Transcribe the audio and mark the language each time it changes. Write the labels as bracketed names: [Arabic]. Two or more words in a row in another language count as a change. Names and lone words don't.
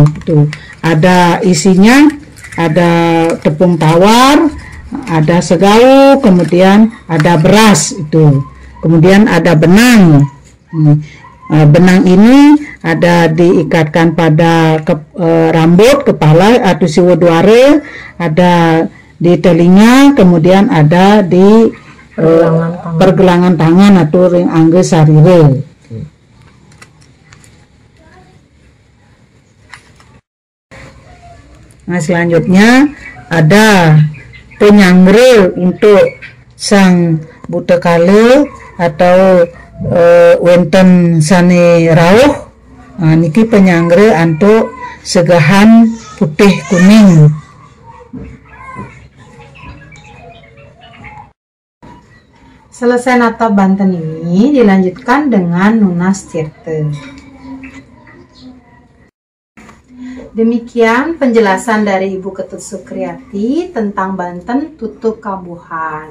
[Indonesian] Itu ada isinya, ada tepung tawar, ada segau, kemudian ada beras itu, kemudian ada benang. Benang ini ada diikatkan pada rambut, kepala atau siwoduare, ada di telinga, kemudian ada di pergelangan tangan atau [Balinese] ring angge sarire. [Indonesian] Nah, selanjutnya ada penyangre untuk sang buta kale atau [Balinese] wenten sane rauh. [Indonesian] Niki penyangre untuk segahan putih kuning. Selesai nata Banten ini dilanjutkan dengan [Balinese] Nunas Tirte. [Indonesian] Demikian penjelasan dari Ibu Ketut Sukriati tentang Banten Tutup Kambuhan.